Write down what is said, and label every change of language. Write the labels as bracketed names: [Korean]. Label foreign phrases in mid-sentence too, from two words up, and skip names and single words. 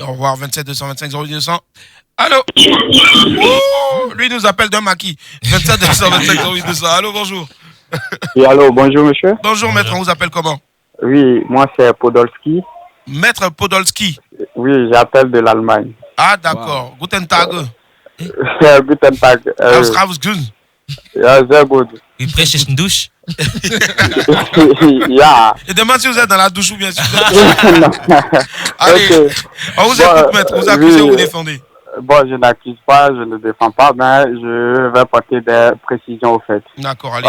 [French] Au revoir, 27 225 08 200. Allô. Lui nous appelle d'un maquis. 27 225 08 200. Allô, bonjour. Oui, allô, bonjour monsieur. Bonjour maître, on vous appelle comment? Oui, moi c'est Podolski. Maître Podolski. Oui, j'appelle de l'Allemagne. Ah d'accord, [German] Guten Tag. Guten Tag. Ja, sehr gut. [French] Il prêche une douche. Ja. Et demande si vous êtes dans la douche ou bien si vous êtes... Allez, okay. On vous écoute maître, vous accusez ou vous défendez? Bon, je n'accuse pas, je ne défends pas, mais je vais porter des précisions au fait. D'accord, allez.